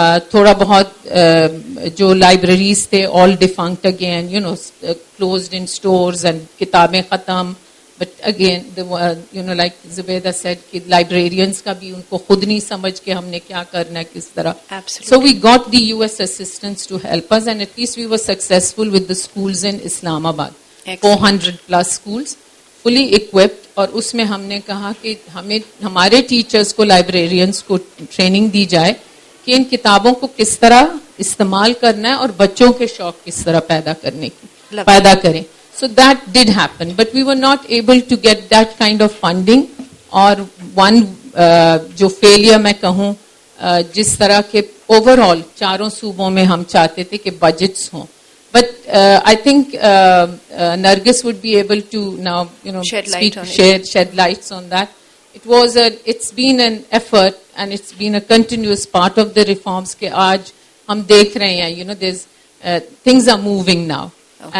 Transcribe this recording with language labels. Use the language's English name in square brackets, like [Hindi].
[Urdu] تھوڑا بہت جو لائبریریز تھے [English] all defunct again, closed in stores and [Urdu] کتابیں ختم. [English] But again, like Zubeida said, [Urdu] کہ librarians کا بھی ان کو خود نہیں سمجھ کے ہم نے کیا کرنا ہے کس طرح. [English] So we got the US assistance to help us, and at least we were successful with the schools in Islamabad. 400 plus schools, fully equipped. [Urdu] اور اس میں ہم نے کہا کہ ہمارے ٹیچرز کو لائبریرینس کو ٹریننگ دی جائے کہ ان کتابوں کو کس طرح استعمال کرنا ہے اور بچوں کے شوق کس طرح پیدا کریں. [English] So that did happen, but we were not able to get that kind of funding. [Urdu] اور one جو failure میں کہوں جس طرح کے overall چاروں صوبوں میں ہم چاہتے تھے کہ بجٹس ہوں. [English] But I think Nargis would be able to now shed lights on that. It's been an effort and it's been a continuous part of the reforms [Urdu] کہ آج ہم دیکھ رہے ہیں [English] there's things are moving now. Okay.